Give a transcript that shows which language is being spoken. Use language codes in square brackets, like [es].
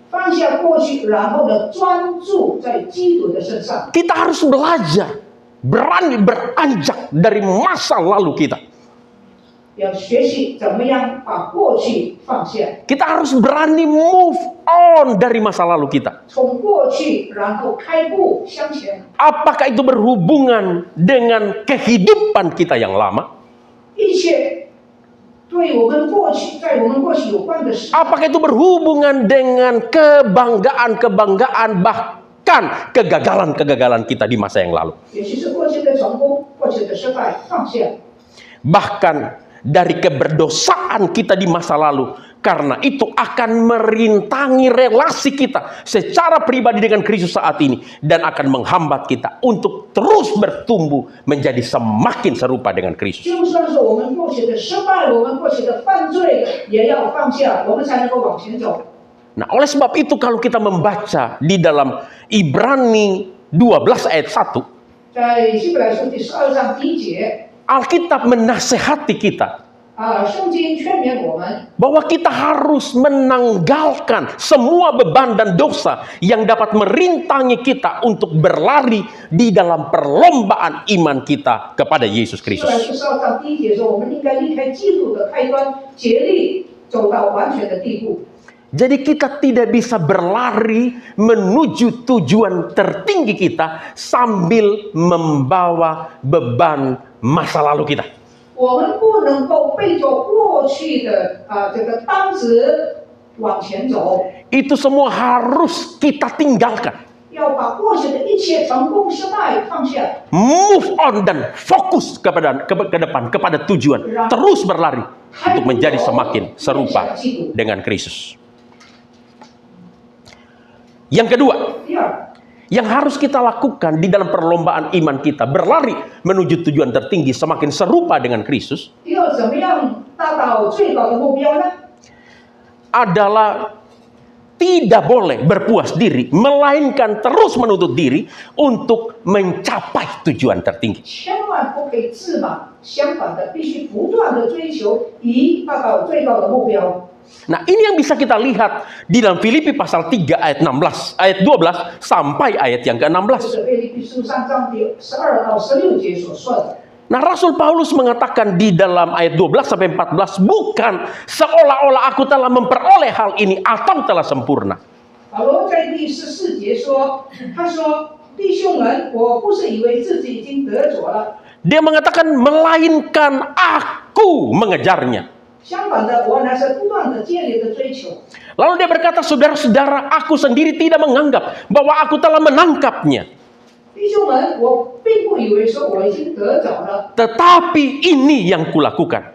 [zh] 放下过去，然后呢，专注在基督的身上。 [id] Kita harus belajar berani beranjak dari masa lalu kita. [zh] 要学习怎么样把过去放下， [id] Kita harus berani move on dari masa lalu kita. [zh] 从过去然后开步向前。 [id] Apakah itu berhubungan dengan kehidupan kita yang lama? [zh] 一切对我们过去，在我们过去有关的事， [id] Apakah itu berhubungan dengan kebanggaan-kebanggaan bahkan kegagalan-kegagalan kita di masa yang lalu? [zh] 也许是过去的成功、过去的失败，放下。 [id] Bahkan dari keberdosaan kita di masa lalu, karena itu akan merintangi relasi kita secara pribadi dengan Kristus saat ini dan akan menghambat kita untuk terus bertumbuh menjadi semakin serupa dengan Kristus. [zh] 就算是我们过去的失败，我们过去的犯罪，也要放下，我们才能够往前走。 [id] Nah, oleh sebab itu kalau kita membaca di dalam Ibrani 12 ayat 1, [zh] 在希伯来书第12章第1节， [id] Alkitab menasehati kita [zh] 圣经劝勉我们， [id] bahwa kita harus menanggalkan semua beban dan dosa yang dapat merintangi kita untuk berlari di dalam perlombaan iman kita kepada Yesus [zh] 出来 [id] Kristus. [zh] 14章1节说，我们应该离开嫉妒的开端，竭力走到完全的地步。 [id] Jadi kita tidak bisa berlari menuju tujuan tertinggi kita sambil membawa beban masa lalu kita. [zh] 我们不能够背着过去的这个担子往前走， [id] Itu semua harus kita tinggalkan. [zh] 要把过去的一切成功失败放下， [id] Move on dan fokus ke depan, kepada tujuan. Terus berlari untuk menjadi semakin serupa dengan Kristus. Yang kedua, [zh] 第二， [id] yang harus kita lakukan di dalam perlombaan iman kita, berlari menuju tujuan tertinggi semakin serupa dengan Kristus, [zh] 第二，怎么样达到最高的目标呢？ [id] adalah tidak boleh berpuas diri, melainkan terus menuntut diri untuk mencapai tujuan tertinggi. [zh] 千万不可以自满，相反的，必须不断的追求，以达到最高的目标。 [id] Nah, ini yang bisa kita lihat di dalam Filipi pasal 3 ayat 16, ayat 12 sampai ayat yang [zh] 这 [id] ke-16. [zh] 是腓立比书3章第12到16节所说的。 [id] Nah, Rasul Paulus mengatakan di dalam ayat 12 sampai 14, bukan seolah-olah aku telah memperoleh hal ini atau telah sempurna. [zh] 保罗在第14节说：“他说，弟兄们，我不是以为自己已经得着了， [id] Dia mengatakan melainkan aku mengejarnya. [zh] 相反的，我乃是不断的竭力的追求。 [id] Lalu dia berkata, saudara-saudara, aku sendiri tidak menganggap bahwa aku telah menangkapnya. [zh] 弟兄们，我并不以为说我已经得着了， [id] Tetapi ini yang kulakukan.